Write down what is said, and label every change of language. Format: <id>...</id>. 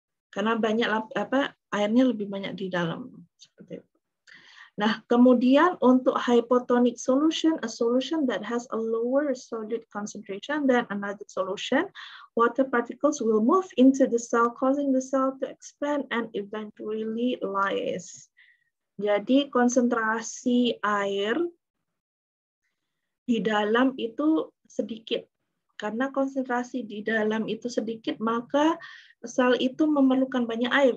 <id>karena banyak airnya lebih banyak di dalam seperti itu. Nah, kemudian untuk</id> <en>hypotonic solution, a solution that has a lower solute concentration than another solution, water particles will move into the cell, causing the cell to expand and eventually lyse.</en> <id>Jadi konsentrasi air di dalam itu sedikit. Karena konsentrasi di dalam itu sedikit, maka sel itu memerlukan banyak air.</id>